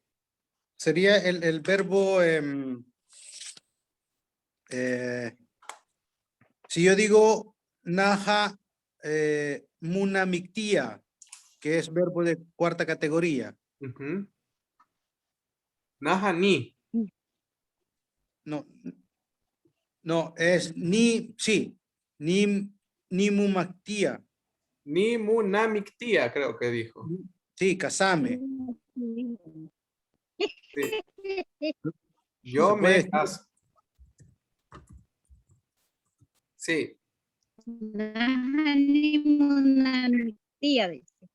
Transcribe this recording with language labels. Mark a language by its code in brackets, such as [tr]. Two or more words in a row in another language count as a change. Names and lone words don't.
[es] Sería el verbo, si yo digo [ppl] naja munamictía, [es] que es verbo de cuarta categoría. [ppl] Ujú. Naja ni. [es] No, no, es [ppl] ni mumactía. Ni munamictía, [es] creo que dijo. Sí, casame. Sí. Se Yo puede me decir, caso. Sí. [ppl] Naha nimunamiptia, dice.